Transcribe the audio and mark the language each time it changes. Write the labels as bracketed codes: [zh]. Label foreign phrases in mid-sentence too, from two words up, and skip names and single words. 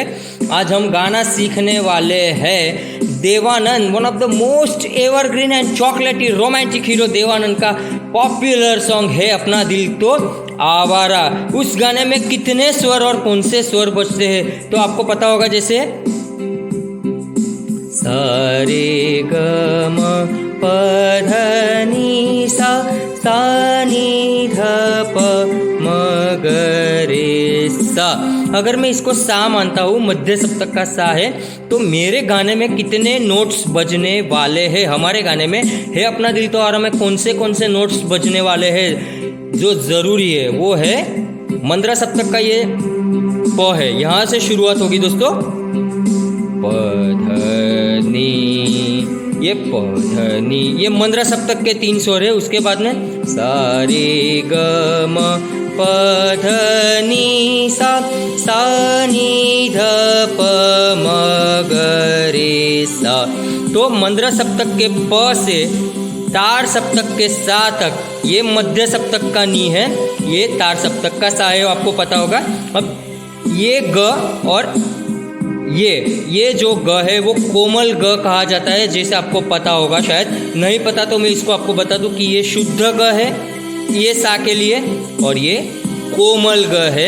[hi] आज हम गाना सीखने वाले हैं देवानंद, [en] one of the most evergreen and chocolaty romantic hero [hi] देवानंद का [en] popular song [hi] है अपना दिल तो आवारा। उस गाने में कितने स्वर और कौन से स्वर बजते हैं तो आपको पता होगा, जैसे सा रे ग म प ध नि सा, सा नि ध प म ग रे सा। अगर मैं इसको सा मानता हूँ, मध्य सप्तक का सा है, तो मेरे गाने में कितने नोट्स बजने वाले हैं? हमारे गाने में है अपना दिल तो आवारा में कौन से नोट्स बजने वाले हैं जो ज़रूरी है वो है मंद्रा सप्तक का ये प है। यहाँ से शुरुआत होगी दोस्तों, प ध नी, ये प ध नी, ये मंद्रा सप्तक के 3 स्वर है। उसके बाद में सा रे ग म प ध नि सा, सा नि ध प म ग रे सा। तो मंद्रा सप्तक के प से तार सप्तक के सा तक ये मध्य सप्तक का नी है, ये तार सप्तक का सा है, आपको पता होगा। अब ये ग और ये जो ग है वो कोमल ग कहा जाता है, जैसे आपको पता होगा, शायद नहीं पता तो मैं इसको आपको बता दूं कि ये शुद्ध ग है ये सा के लिए, और ये कोमल ग है।